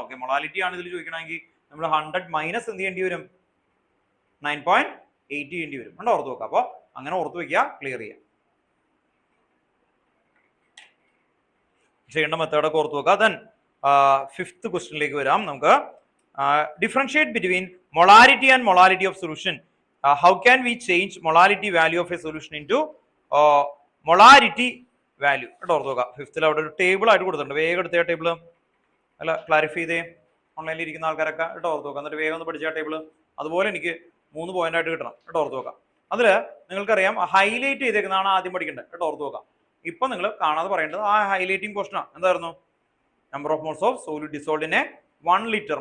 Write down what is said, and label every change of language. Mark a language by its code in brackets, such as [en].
[ml] Okay, molality ആണ് ഇതിൽ ചോദിക്കണമെങ്കിൽ നമ്മൾ 100 മൈനസ് എന്ത് ചെയ്യേണ്ടി വരും? 9.8 ചെയ്യേണ്ടി വരും. കണ്ടോ. ഓർത്ത് വെക്കുക. അപ്പോൾ അങ്ങനെ ഓർത്ത് വെക്കുക, ക്ലിയർ ചെയ്യാം. ചെയ്യേണ്ട മെത്തേഡൊക്കെ ഓർത്ത് വെക്കുക. ദെൻ 5th ക്വസ്റ്റ്യനിലേക്ക് വരാം നമുക്ക്. [en] differentiate between molarity and molality of solution. How can we change molality value of a solution into molarity value? [ml] കേട്ടോ ഓർത്ത് നോക്കാം. ഫിഫ്ത്തിൽ അവിടെ ഒരു ടേബിൾ ആയിട്ട് കൊടുത്തിട്ടുണ്ട്. വേഗം എടുത്ത ടേബിൾ അല്ല ക്ലാരിഫൈ ചെയ്തേ, ഓൺലൈനിൽ ഇരിക്കുന്ന ആൾക്കാരൊക്കെ കേട്ടോ ഓർത്ത് നോക്കാം. എന്നിട്ട് വേഗം ഒന്ന് പഠിച്ച ടേബിൾ അതുപോലെ എനിക്ക് 3 പോയിന്റ് ആയിട്ട് കിട്ടണം കേട്ടോ ഓർത്ത് നോക്കാം. അതിൽ നിങ്ങൾക്കറിയാം ഹൈലൈറ്റ് ചെയ്തേക്കുന്നതാണ് ആദ്യം പഠിക്കേണ്ടത് കേട്ടോ ഓർത്ത് നോക്കാം. ഇപ്പൊ നിങ്ങൾ കാണാതെ പറയേണ്ടത് ആ ഹൈലൈറ്റിംഗ് പോർഷനാണ്. എന്തായിരുന്നു? [en] Number of moles of solid dissolved in 1 litre.